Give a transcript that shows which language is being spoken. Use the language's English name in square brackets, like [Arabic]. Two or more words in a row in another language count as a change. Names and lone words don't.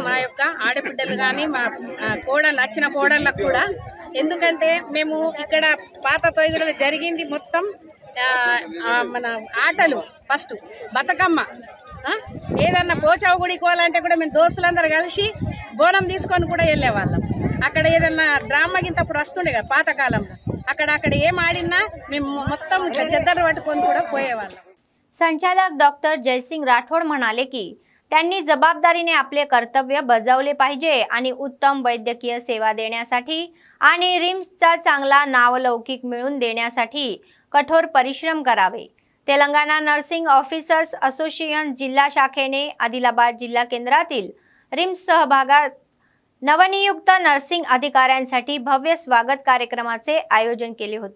[Telugu] మా యొక్క ఆడబిడ్డలు కానీ మా కోడళ్ళు వచ్చిన కోడళ్ళకు కూడా, ఎందుకంటే మేము ఇక్కడ పాత తోయగూడలో జరిగింది మొత్తం మన ఆటలు, ఫస్ట్ బతుకమ్మ, ఏదన్నా పోచావు గుడికి పోవాలంటే కూడా మేము దోస్తులందరూ కలిసి బోనం తీసుకొని కూడా వెళ్ళేవాళ్ళం. అక్కడ ఏదన్నా డ్రామా గింత అప్పుడు వస్తుండే కదా పాతకాలంలో, అక్కడ ఏం ఆడినా మేము మొత్తం ఇట్లా చెద్దరు పట్టుకొని కూడా పోయేవాళ్ళం. [Marathi] संचालक डॉक्टर जयसिंग राठोड म्हणाले की त्यांनी जबाबदारीने आपले कर्तव्य बजावले पाहिजे आणि उत्तम वैद्यकीय सेवा देण्यासाठी आणि रिम्सचा चांगला नावलौकिक मिळवून देण्यासाठी कठोर परिश्रम करावे. तेलंगणा नर्सिंग ऑफिसर्स असोसिएशन जिल्हा शाखेने आदिलाबाद जिल्हा केंद्रातील रिम्स सहभागात नवनियुक्त नर्सिंग अधिकाऱ्यांसाठी भव्य स्वागत कार्यक्रमाचे आयोजन केले होते.